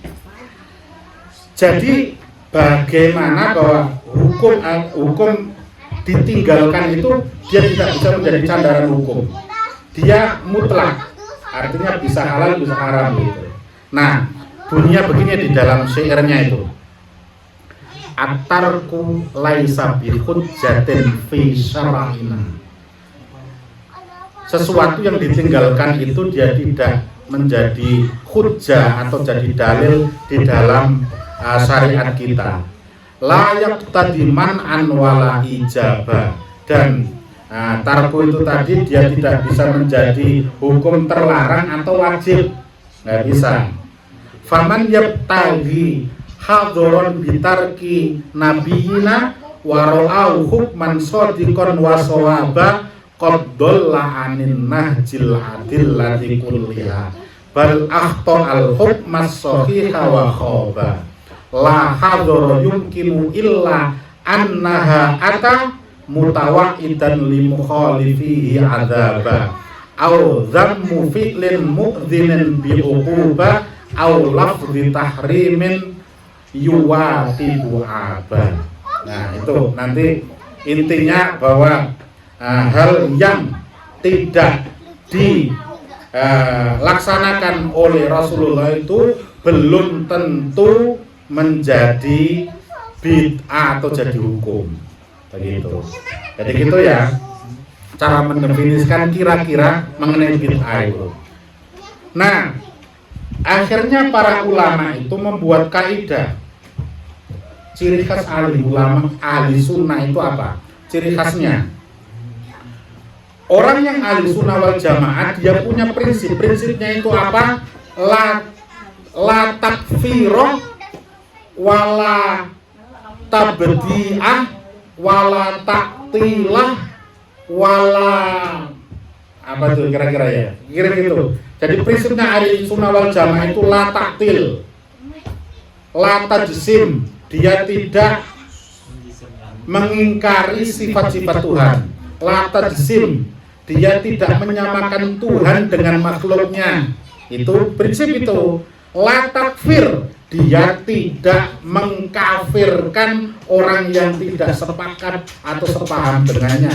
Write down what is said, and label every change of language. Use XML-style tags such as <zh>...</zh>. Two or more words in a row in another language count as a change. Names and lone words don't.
<id>Jadi bagaimana bahwa hukum ditinggalkan itu dia tidak bisa menjadi sandaran hukum. Dia mutlak, artinya bisa halal bisa haram gitu. Nah, bunyinya begini di dalam syairnya itu.</id> <ar>الترك ليس بحجة في شرعنا.</ar> <id>Sesuatu yang ditinggalkan itu dia tidak menjadi hujjah atau jadi dalil di dalam syariat kita.</id> <ar>لا يقتضي منعا ولا إيجابا.</ar> <id>Dan tarku itu tadi dia tidak bisa menjadi hukum terlarang atau wajib, nggak bisa.</id> <ar>فمن يبتغي حظرا بترك نبينا ورآه حكما صادقا وصوابا قد ضل عن نهج الأدلة كلها بل أخطأ الحكم الصحيح وخابا لا حظر يمكن إلا أنها أتى متوعدا لمخالفه عذابا أو ذم فعل مؤذن بعقوبة أو لفظ تحريم يواتب آبا.</ar> <id>Nah itu nanti intinya bahwa hal yang tidak dilaksanakan oleh Rasulullah itu belum tentu menjadi bid'ah atau jadi hukum begitu. Jadi gitu ya cara mendefinisikan kira-kira mengenai bid'ah itu. Nah akhirnya para ulama itu membuat kaidah. Ciri khas ahli ulama, ahli sunnah itu apa? Ciri khasnya orang yang ahli sunnah wal jamaah dia punya prinsipnya itu apa?</id> <ar>لا تكفيرة ولا تبديعة ولا تعطيلة ولا</ar> <id>apa tuh kira-kira ya? Kira gitu. Jadi prinsipnya ahli sunnah wal jamaah itu</id> <ar>لا تعطيل، لا تجسيم,</ar> <id>dia tidak mengingkari sifat-sifat Tuhan.</id> <ar>لا تجسيم,</ar> <id>dia tidak menyamakan Tuhan dengan makhluknya. Itu prinsip itu.</id> <ar>لا تكفير,</ar> <id>dia tidak mengkafirkan orang yang tidak sepakat atau sepaham dengannya.</id>